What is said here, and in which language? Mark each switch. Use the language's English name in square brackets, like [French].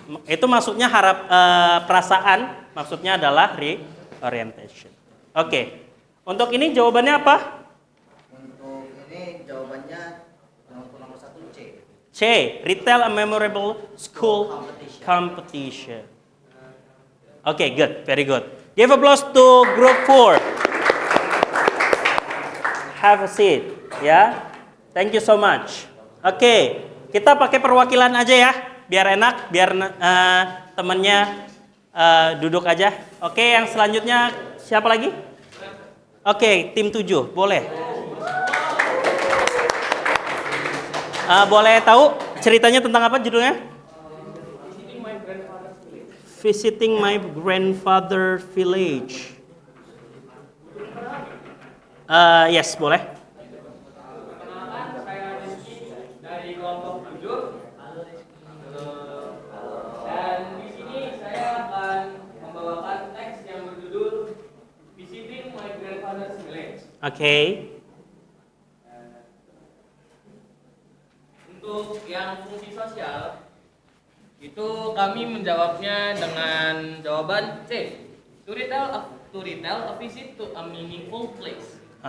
[Indonesian] Itu maksudnya perasaan, maksudnya adalah reorientation. Oke. Untuk ini jawabannya apa? Untuk ini jawabannya untuk nomor 1 C. C. [English] Retell a memorable school competition. Oke, good. Very good. Give applause to group 4. Have a seat. [Indonesian] Ya. [English] Thank you so much. [Indonesian] Oke, kita pakai perwakilan aja ya, biar enak, biar temennya duduk aja. Oke, yang selanjutnya siapa lagi? Oke, tim 7, boleh. Boleh tahu ceritanya tentang apa judulnya? [English] visiting my grandfather village. [Indonesian] Yes, boleh. Perkenalkan, saya Rizky dari kelompok 7. Dan di sini saya akan membawakan teks yang berjudul Visiting My Grandfather's Village. Oke. Untuk yang fungsi sosial, itu kami menjawabnya dengan jawaban C. [English] To retell a visit to a meaningful place.